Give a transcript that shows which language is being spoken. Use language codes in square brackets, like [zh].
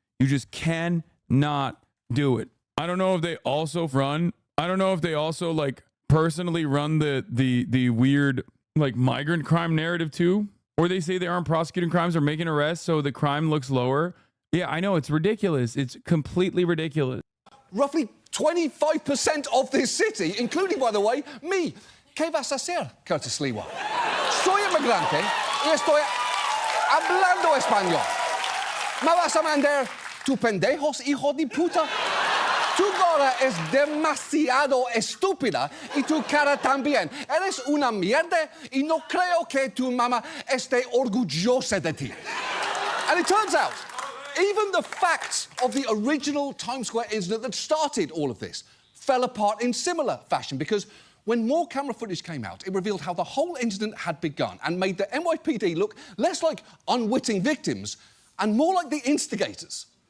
[en] You just cannot do it. I don't know if they also like personally run the weird like migrant crime narrative too, or they say they aren't prosecuting crimes or making arrests so the crime looks lower. Yeah, I know, it's ridiculous. It's completely ridiculous. Roughly 25% of this city, including, by the way, me. [es] ¿Qué vas a hacer, Curtis Lewa? Soy inmigrante y estoy hablando español. ¿Me vas a mandar tu pendejos, hijo de puta? Tu cara es demasiado estúpida y tu cara también. Eres una mierda y no creo que tu mamá esté orgullosa de ti. [en] And it turns out, even the facts of the original Times Square incident that started all of this fell apart in similar fashion, because when more camera footage came out, it revealed how the whole incident had begun and made the NYPD look less like unwitting victims and more like the instigators.